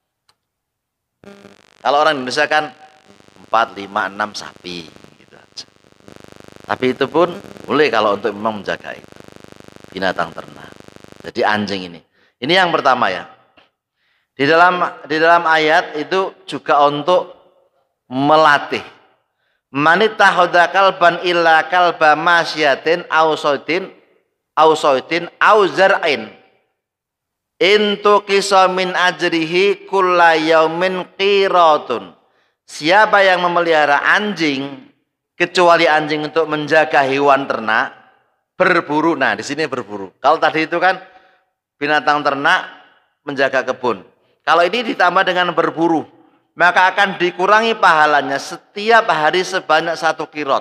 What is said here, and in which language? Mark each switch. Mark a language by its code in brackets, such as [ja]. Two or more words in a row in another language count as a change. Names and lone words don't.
[id] Kalau orang Indonesia kan 4, 5, 6 sapi gitu aja. Tapi itu pun boleh kalau untuk memang menjaga itu binatang ternak. Jadi anjing ini yang pertama ya. Di dalam ayat itu juga untuk melatih. [ar] من اتخذ كلبا إلا كلب ماشية أو صيد أو زرع. انتقص من أجره كل يوم قيراط. [id] Siapa yang memelihara anjing kecuali anjing untuk menjaga hewan ternak, berburu. Nah, di sini berburu. Kalau tadi itu kan binatang ternak menjaga kebun. Kalau ini ditambah dengan berburu, maka akan dikurangi pahalanya setiap hari sebanyak 1 qirot.